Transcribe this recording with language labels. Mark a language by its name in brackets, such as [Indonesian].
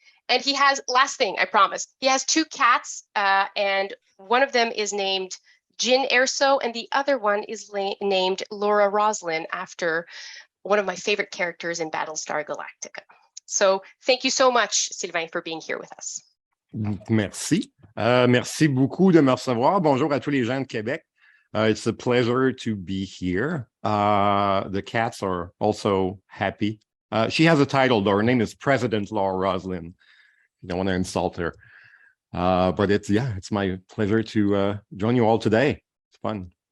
[English] And he has, last thing, I promise, he has 2 cats, and one of them is named Jin Erso, and the other one is named Laura Roslin, after one of my favorite characters in Battlestar Galactica. So thank you so much, Sylvain, for being here with us. [French] Merci. Merci beaucoup de me recevoir. Bonjour à tous les gens de Québec. [English] It's a pleasure to be here. The cats are also happy. She has a title, though. Her name is President Laura Roslin. You don't want to insult her. But it's my pleasure to join you all today. It's fun.